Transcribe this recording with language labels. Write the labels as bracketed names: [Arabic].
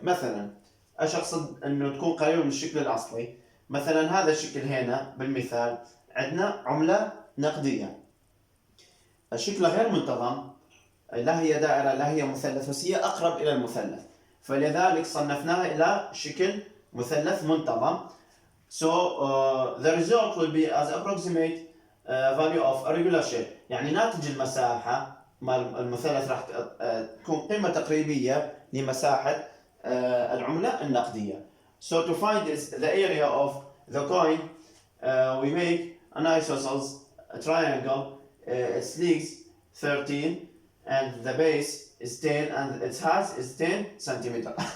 [Arabic] مثلا ايش اقصد انه تكون قريبة من الشكل الأصلي؟ مثلا هذا الشكل هنا بالمثال عندنا عملة نقدية، الشكل غير منتظم، لا هي دائرة لا هي مثلث، بس هي أقرب إلى المثلث، فلذلك صنفناها إلى شكل مثلث منتظم. [English] So the result will be as approximate value of a regular shape. [Arabic] يعني ناتج المساحة مال المثلث راح تكون قيمة تقريبية لمساحة العملة النقدية. [English] So to find the area of the coin, we make an isosceles triangle. Its legs 13 and the base is 10 and its height is 10 centimeter.